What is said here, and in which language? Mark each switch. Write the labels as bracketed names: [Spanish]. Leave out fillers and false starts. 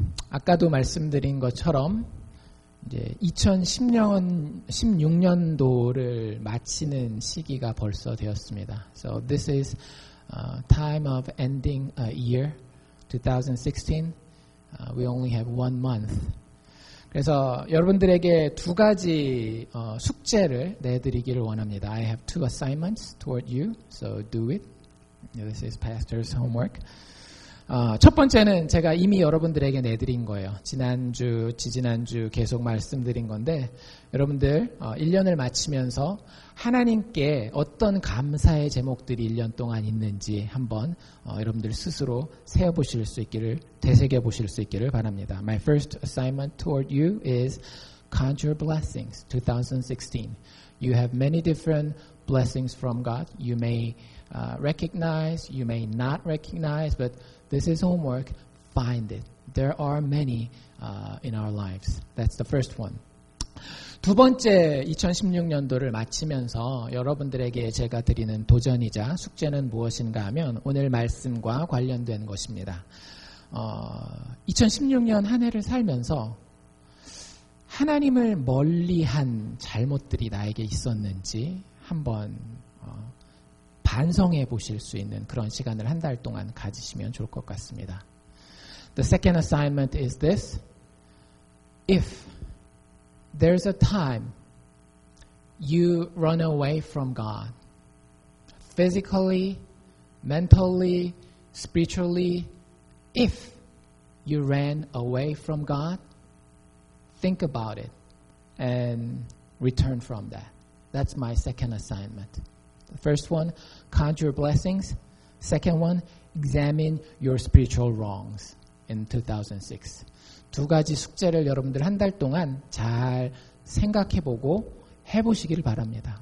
[Korean] 아까도 말씀드린 것처럼 이제 2016년도를 마치는 시기가 벌써 되었습니다. [English] So this is time of ending a year, 2016. We only have 1 month. [Korean] 그래서 여러분들에게 두 가지 숙제를 내드리기를 원합니다. [English] I have 2 assignments toward you, so do it. This is pastor's homework. [Korean] 첫 번째는 제가 이미 여러분들에게 내드린 거예요. 지난주, 지지난주 계속 말씀드린 건데 여러분들 1년을 마치면서 하나님께 어떤 감사의 제목들이 1년 동안 있는지 한번 여러분들 스스로 세어보실 수 있기를, 되새겨보실 수 있기를 바랍니다. [English] My first assignment toward you is count your blessings, 2016. You have many different blessings from God. You may recognize, you may not recognize, but this is homework. Find it. There are many in our lives. That's the first one. [Korean] 두 번째 2016년도를 마치면서 여러분들에게 제가 드리는 도전이자 숙제는 무엇인가 하면 오늘 말씀과 관련된 것입니다. 2016년 한 해를 살면서 하나님을 멀리한 잘못들이 나에게 있었는지 한번 반성해 보실 수 있는 그런 시간을 한 달 동안 가지시면 좋을 것 같습니다. [English] The second assignment is this. If there's a time you run away from God, physically, mentally, spiritually, if you ran away from God, think about it and return from that. That's my second assignment. The first one, count your blessings. Second one, examine your spiritual wrongs in 2006. [Korean] 두 가지 숙제를 여러분들 한 달 동안 잘 생각해보고 해보시기를 바랍니다.